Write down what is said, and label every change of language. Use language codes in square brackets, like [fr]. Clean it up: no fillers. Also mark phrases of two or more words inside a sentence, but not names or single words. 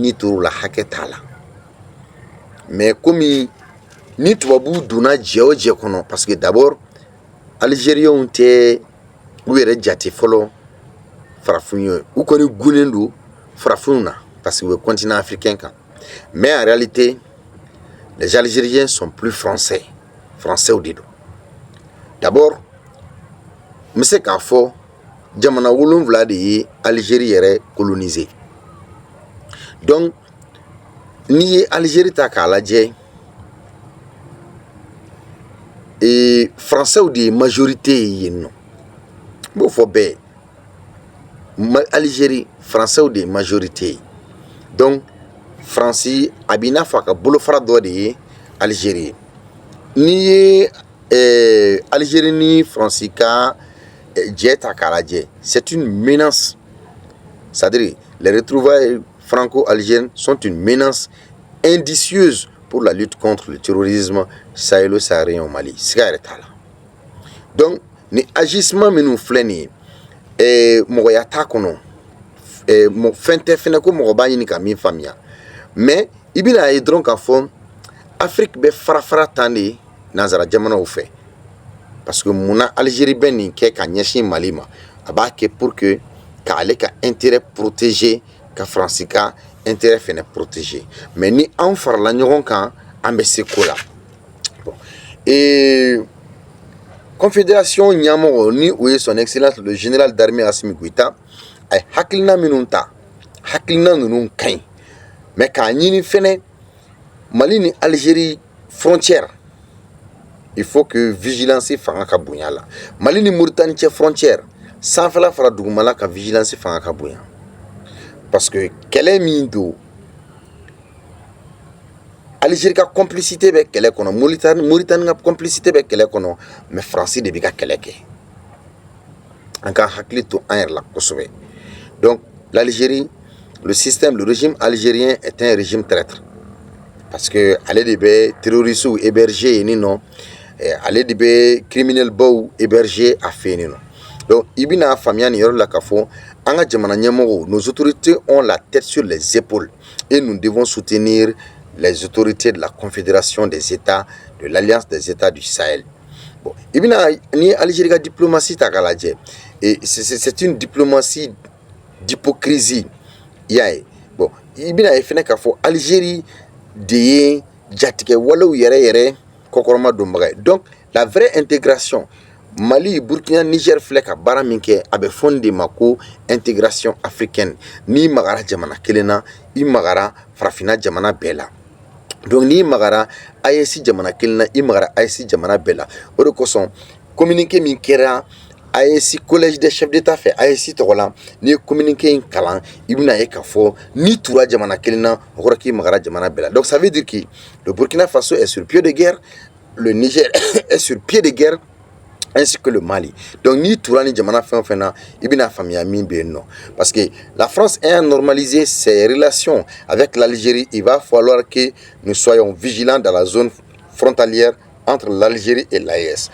[bm] ni tor'o la hakɛ t'a la mais komi ni tubabu donna jɛ o jɛ kɔnɔ [fr] parce que d'abord Algériens [bm] tɛ u yɛrɛ jate fɔlɔ farafinw ye u kɔni gunnen don farafinw na [fr] parce que [bm] u bɛ [fr] continent africain [bm] kan [fr] mais en réalité les Algériens sont plus français [bm] o de don d'abord n bɛ se k'a fɔ jamana 7 de ye Algérie yɛrɛ [fr] colonisé donc [bm] n'i ye Algérie ta k'a lajɛ français de ye majorité ye yen nɔ n b'o fɔ bɛɛ Algérie français de ye majorité ye donc Faransi a b'i n'a fɔ a ka bolofara dɔ de ye Algérie n'i ye Algérie ni Faransi ka jɛ ta k'a lajɛ [fr] c'est une menace c'est-à-dire les retrouvailles franco-algériennes sont une menace indicieuse pour la lutte contre le terrorisme sahélo-saharien au [bm] Mali siga yɛrɛ t'a la donc ni agissement minnu filɛ nin ye mɔgɔya t'a kɔnɔ fɛn tɛ fɛnɛ ko mɔgɔ b'a ɲini ka min faamuya mais i bɛna ye dɔrɔn k'a fɔ Afrique bɛ fara tan de nanzara jamanaw fɛ [fr] parce que [bm] munna Algérie bɛ nin kɛ ka ɲɛsin Mali ma a b'a kɛ [fr] pour que [bm] k'ale ka [fr] intérêt protéger [bm] ka Faransi ka intérêt fɛnɛ protéger mais ni an farala ɲɔgɔn kan an bɛ se ko la bon confédération ɲɛmɔgɔ ni o ye [fr] son excellence le général d'armée [bm] Assimi Goïta a ye hakilina minnu ta hakilina ninnu ka ɲi mais k'a ɲini fɛnɛ Mali ni Algérie [fr] frontière il faut que vigilance [bm] fanga ka bonya la Mali ni Mauritanie cɛ frontière sanfɛla fara dugumala ka vigilance fanga ka bonya [fr] parce que [bm] kɛlɛ min don Algérie ka complicité bɛ kɛlɛ kɔnɔ Mauritanie ka complicité bɛ kɛlɛ kɔnɔ mais Faransi de bɛ ka kɛlɛ kɛ an ka hakili to an yɛrɛ la kosɛbɛ [fr] donc l'Algérie le régime algérien est un régime traître parce que [bm] ale de bɛ [fr] terroristes héberger [bm] yen nɔ ale de bɛ criminel baw héberger a fɛ yen nɔ donc i bɛna faamuya nin yɔrɔ la k'a fɔ an ka jamana ɲɛmɔgɔw [fr] nos autorités ont la tête sur les épaules et nous devons soutenir les autorités de la Confédération des États de l'Alliance des États du Sahel [bm] bon i bɛna ni Algérie ka diplomatie ta k'a lajɛ [fr] et c'est une diplomatie d'hypocrisie [bm] i y'a ye bon i bɛna ye fɛnɛ k'a fɔ Algérie de ye jatigɛ walew yɛrɛ kɔkɔrɔma donbaga ye. [fr] Donc la vraie intégration, [bm] Mali, Burkina, Niger filɛ ka baara min kɛ a bɛ fɔ nin de ma ko [fr] intégration africaine. [bm] N'i magara jamana kelen na i magara farafinna jamana bɛɛ la. Donc n'i magara AES jamana kelen na i magara AES jamana bɛɛ la. O de kosɔn communiqué min kɛra AES [fr] collège des chefs d'État [bm] fɛ AES tɔgɔ la, n'i ye communiqué in kalan i bɛna ye k'a fɔ n'i tura jamana kelen na o kɔrɔ k'i magara jamana bɛɛ la. [fr] Donc ça veut dire que le Burkina Faso est sur pied de guerre, le Niger est sur pied de guerre, ainsi que le Mali. [bm] Donc ni tura ni jamana fɛn o fɛn na i bɛna faamuya min bɛ yen nɔ. [fr] Parce que la France ayant normalisé ses relations avec l'Algérie, il va falloir que nous soyons vigilants dans la zone frontalière entre l'Algérie et l'AES.